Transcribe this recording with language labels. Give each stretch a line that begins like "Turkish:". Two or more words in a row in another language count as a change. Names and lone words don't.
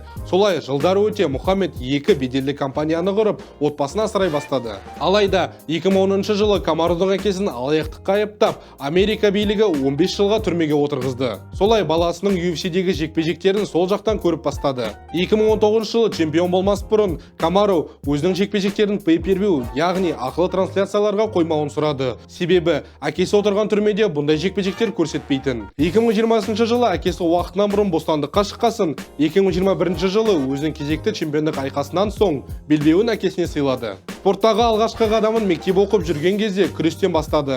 Kazakh: Солай жылдар өте Мұхаммед 2 беделді компанияны құрып, отбасын асырай бастады. Алайда 2010 жылы Камарудың әкесін алаяқтыққа айыптап, Америка билігі 15 жылға түрмеге отырғызды. Солай баласының UFC-дегі жекпе-жектерін сол жақтан көріп бастады. 2019 жылы чемпион болмас бұрын Камару өзінің жекпе-жектерін pay-per-view, яғни ақылы трансляцияларға қоймауын сұрады. Себебі әкесі отырған түрмеде бұндай жекпе-жектер көрсетпейтін. 2020 жылы әкесі уақытынан бұрын бостандыққа шыққасын, 2021 жылы өзінің кезекті чемпиондық айқасынан соң белбеуін әкесіне сыйлады. Спорттағы алғашқы қадамын мектеп оқып жүрген кезде күрестен бастады.